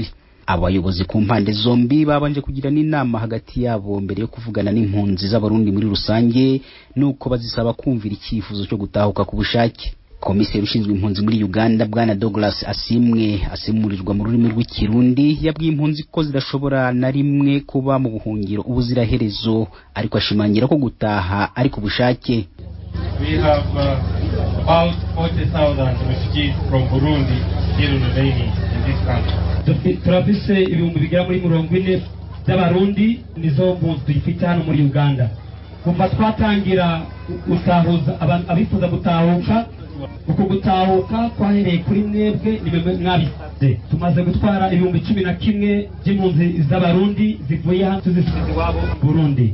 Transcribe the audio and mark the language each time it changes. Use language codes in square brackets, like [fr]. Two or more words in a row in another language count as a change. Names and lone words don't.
[rn] Abayobozi ku mpande zombi babanje kugira n'inama hagati yabo mbere yo kuvugana n'impunzi z'abarundi muri rusange nuko bazisaba kumvira icyifuzo cyo gutahuka ku bushake. Komiseri ushinzwe impunzi muri Uganda Bwana Douglas Asimwe asemurirwa mu rurimi rw'ikirundi yabwiye impunzi ko zidashobora na rimwe kuba mu buhungiro ubuziraherezo, ariko ashimangira ko gutaha ari ku bushake. [en] We have about 40,000 refugees from Burundi still remaining in this country. [rn] Turafise ibihumbi bigera muri 40 by'abarundi nizo mpunzi dufite hano muri Uganda. Kuva twatangira gutahuza abifuza gutahuka, uko gutahuka kwahereye kuri mwebwe nimwe mwabize. Tumaze gutwara ibihumbi 11 by'impunzi z'abarundi zivuye hano tuzisubiza iwabo Burundi.